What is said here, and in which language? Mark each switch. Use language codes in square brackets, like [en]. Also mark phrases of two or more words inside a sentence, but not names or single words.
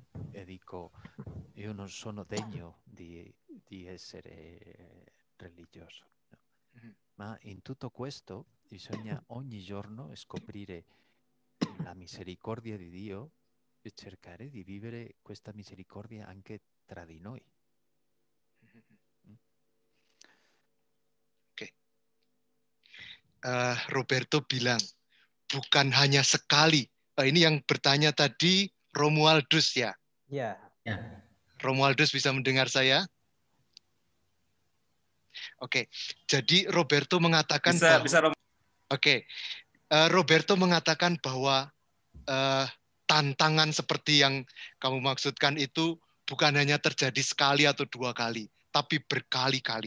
[it] E dico, io non sono degno di essere religioso, no? Ma in tutto questo bisogna ogni giorno scoprire la misericordia di Dio e cercare di vivere questa misericordia anche tra di noi. [id] Oke. Roberto bilang, bukan hanya sekali. Ini yang bertanya tadi Romualdus ya? Ya. Romualdus bisa mendengar saya? Oke, jadi Roberto mengatakan Roberto mengatakan bahwa tantangan seperti yang kamu maksudkan itu bukan hanya terjadi sekali atau dua kali, tapi berkali-kali.